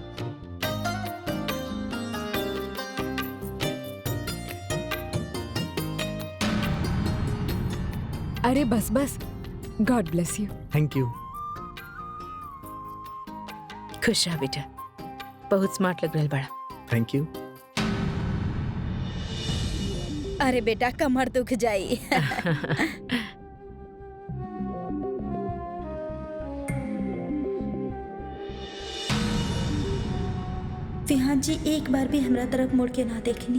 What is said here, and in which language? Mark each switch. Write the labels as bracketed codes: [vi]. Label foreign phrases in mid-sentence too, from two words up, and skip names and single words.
[bho] अरे बस बस, [en] God bless you. thank you. [bho] खुश रह बेटा, बहुत स्मार्ट लग रहल बड़ा। [en] thank you. [bho] अरे बेटा कमर दुख जाई। विहान जी एक बार भी हमरा तरफ मुड़ के ना देखनी।